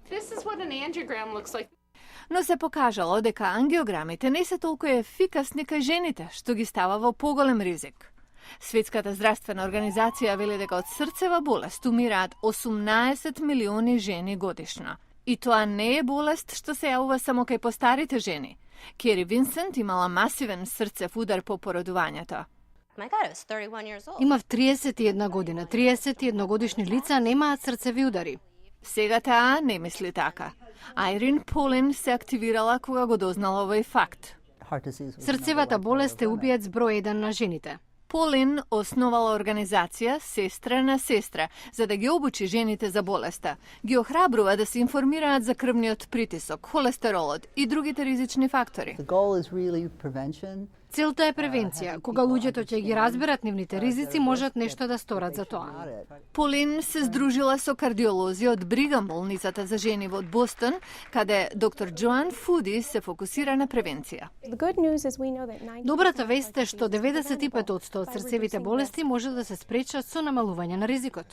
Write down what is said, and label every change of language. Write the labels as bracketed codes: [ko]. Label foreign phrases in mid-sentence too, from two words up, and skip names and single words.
[mk] Но се покажало дека ангиограмите не се толку ефикасни кај жените, што ги става во поголем ризик. Светската здравствена организација вели дека од срцева болест умираат 18 милиони жени годишно. И тоа не е болест што се јавува само кај постарите жени. Кери Винсент имала масивен срцев удар по породувањето. [en] My God, I was 31 years old. [mk] Имав 31 година. 31 годишни лица немаат срцеви удари. Сега таа не мисли така. Айрин Полин се активирала кога го дознала овој факт. Срцевата болест е убиец број 1 на жените. Полин основала организација Сестра на сестра, за да ги обучи жените за болеста. Ги охрабрува да се информираат за крвниот притисок, холестеролот и другите ризични фактори. [en] The goal is really prevention. [mk] Целта е превенција. Кога луѓето ќе ги разберат нивните ризици, можат нешто да сторат за тоа. Полин се здружила со кардиолози од Бригам болницата за жени во Бостон, каде доктор Джоан Фуди се фокусира на превенција. Добрата вест е што 95% од срцевите болести може да се спречат со намалување на ризикот.